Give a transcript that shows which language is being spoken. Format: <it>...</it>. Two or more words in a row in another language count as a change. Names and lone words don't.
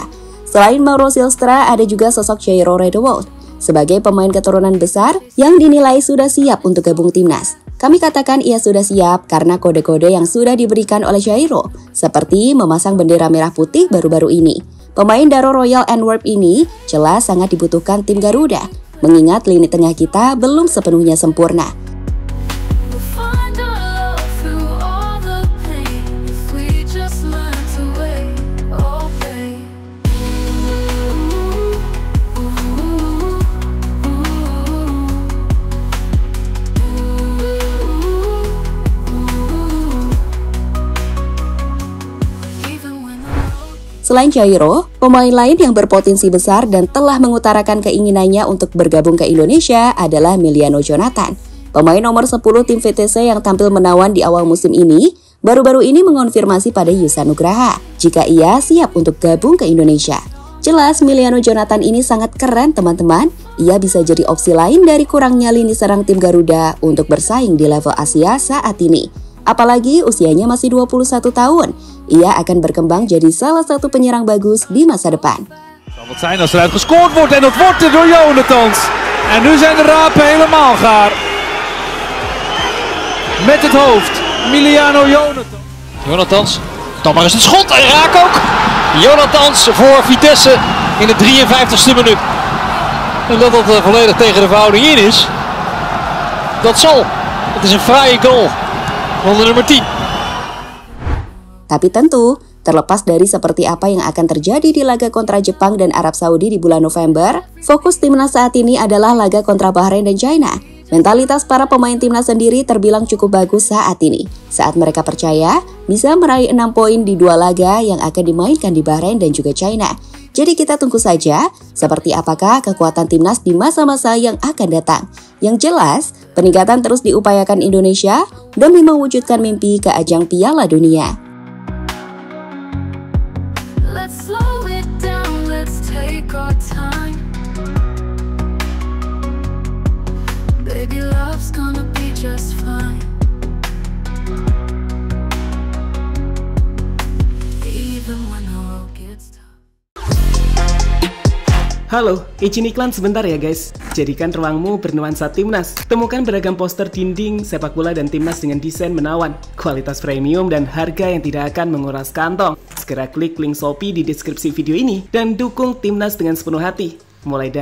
<id>Selain Mauro Silstra, ada juga sosok Jairo Redewold sebagai pemain keturunan besar yang dinilai sudah siap untuk gabung timnas. Kami katakan ia sudah siap karena kode-kode yang sudah diberikan oleh Jairo, seperti memasang bendera merah putih baru-baru ini. Pemain Daro Royal Antwerp ini jelas sangat dibutuhkan tim Garuda, mengingat lini tengah kita belum sepenuhnya sempurna.</id> <en>We'll find our love through all the pain. If we just learn to wait, obey. Even when the road</en> <id>Selain Jairo, pemain lain yang berpotensi besar dan telah mengutarakan keinginannya untuk bergabung ke Indonesia adalah Emiliano Jonathan. Pemain nomor 10 tim VTC yang tampil menawan di awal musim ini, baru-baru ini mengonfirmasi pada Yusa Nugraha jika ia siap untuk gabung ke Indonesia. Jelas Emiliano Jonathan ini sangat keren teman-teman, ia bisa jadi opsi lain dari kurangnya lini serang tim Garuda untuk bersaing di level Asia saat ini. Apalagi usianya masih 21 tahun, ia akan berkembang jadi salah satu penyerang bagus di masa depan.</id> <nl>Zal het zijn als eruit gescoord wordt en dat wordt er door Jonathans. En nu zijn de rapen helemaal gaar. Met het hoofd, Emiliano Jonathans. Jonathans, dan maar eens het schot en raak ook. Jonathans voor Vitesse in de 53ste minuut. En dat het volledig tegen de verhouding in is, dat zal. Het is een fraaie goal van de nummer 10.</nl> <id>Tapi tentu, terlepas dari seperti apa yang akan terjadi di laga kontra Jepang dan Arab Saudi di bulan November, fokus timnas saat ini adalah laga kontra Bahrain dan China. Mentalitas para pemain timnas sendiri terbilang cukup bagus saat ini, saat mereka percaya bisa meraih 6 poin di 2 laga yang akan dimainkan di Bahrain dan juga China. Jadi kita tunggu saja seperti apakah kekuatan timnas di masa-masa yang akan datang. Yang jelas, Peningkatan terus diupayakan Indonesia demi mewujudkan mimpi ke ajang Piala Dunia.</id> <en>Let's slow it down, let's take our time. Baby, love's gonna be just fine. Even when the road gets tough.</en> <id>Halo, izin iklan sebentar ya guys. Jadikan ruangmu bernuansa timnas. Temukan beragam poster dinding, sepak bola dan timnas dengan desain menawan, kualitas premium dan harga yang tidak akan menguras kantong. Segera klik link Shopee di deskripsi video ini dan dukung timnas dengan sepenuh hati.</id>